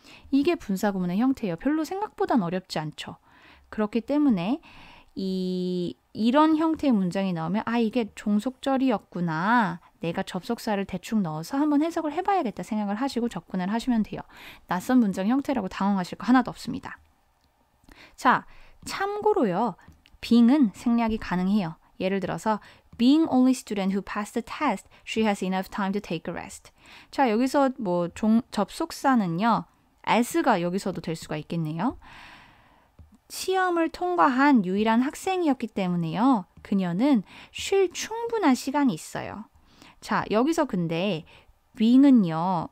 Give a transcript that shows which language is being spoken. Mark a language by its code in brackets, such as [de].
[ko] 이게 분사구문의 형태예요. 별로 생각보단 어렵지 않죠. 그렇기 때문에 이런 형태의 문장이 나오면 이게 종속절이었구나. 내가 접속사를 대충 넣어서 한번 해석을 해봐야겠다 생각을 하시고 접근을 하시면 돼요. 낯선 문장 형태라고 당황하실 거 하나도 없습니다. 자, 참고로요. being은 생략이 가능해요. 예를 들어서 [en] being only student who passed the test, she has enough time to take a rest. [ko] 자, 여기서 뭐 접속사는요. as가 여기서도 될 수가 있겠네요. 시험을 통과한 유일한 학생이었기 때문에요. 그녀는 쉴 충분한 시간이 있어요. 자, 여기서 근데 being은요.